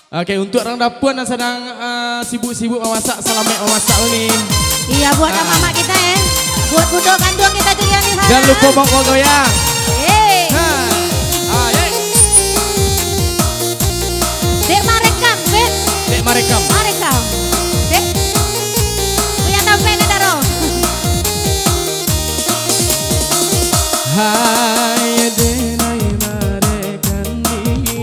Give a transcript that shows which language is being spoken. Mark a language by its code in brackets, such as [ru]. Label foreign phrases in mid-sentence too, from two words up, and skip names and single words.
[id] Oke, untuk orang dapur yang sedang sibuk-sibuk memasak, selamat memasak ini. Iya, buat mama kita ya. Buat budok kandung kita juga nih. Jangan lupa mau goyang. [min] Dek marekam, Dek. Dek marekam. Marekam. Dek. Punya tampe nih daro. Hai denai marekan ni.